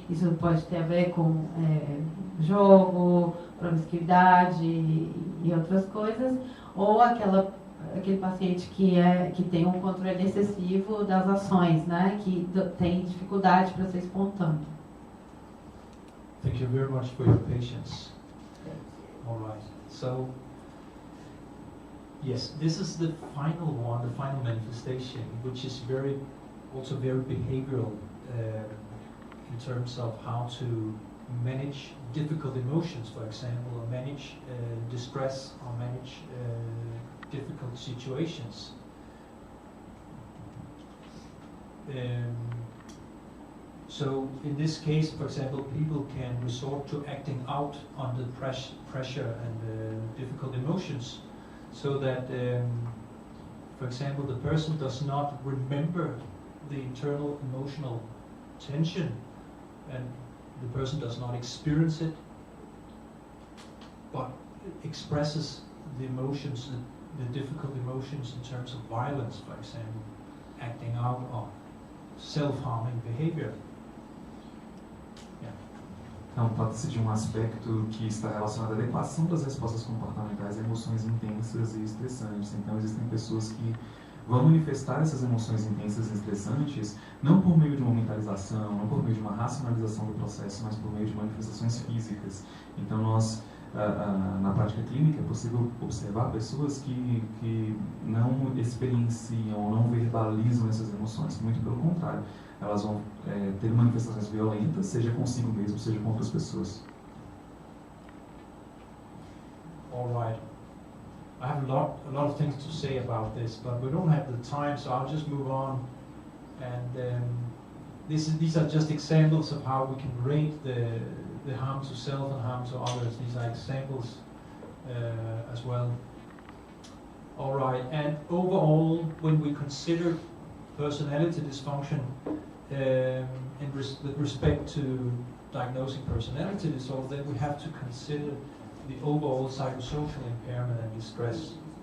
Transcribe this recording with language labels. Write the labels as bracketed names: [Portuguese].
[Portuguese] Isso pode ter a ver com jogo, promiscuidade e outras coisas, ou aquele paciente que tem um controle excessivo das ações, né, que tem dificuldade para ser espontâneo. [English] Thank you very much for your patience. All right. So, yes, this is the final one, the final manifestation, which is also very behavioral in terms of how to manage difficult emotions, for example, or manage distress, or manage difficult situations. So in this case, for example, people can resort to acting out under pressure and difficult emotions, so that, for example, the person does not remember the internal emotional tension, and the person does not experience it, but expresses the emotions, the difficult emotions in terms of violence, for example, acting out or self-harming behavior. [Portuguese] Então, trata-se de um aspecto que está relacionado à adequação das respostas comportamentais a emoções intensas e estressantes. Então, existem pessoas que vão manifestar essas emoções intensas e estressantes não por meio de uma mentalização, não por meio de uma racionalização do processo, mas por meio de manifestações físicas. Então, nós, na prática clínica, é possível observar pessoas que não experienciam ou não verbalizam essas emoções. Muito pelo contrário, elas vão ter manifestações violentas, seja consigo mesmo, seja com outras pessoas. [English] All right. I have a lot of things to say about this, but we don't have the time, so I'll just move on. And these are just examples of how we can rate the harm to self and harm to others. These are examples as well. All right, and overall, when we consider personality dysfunction with respect to diagnosing personality disorder, then we have to consider the overall psychosocial impairment and distress.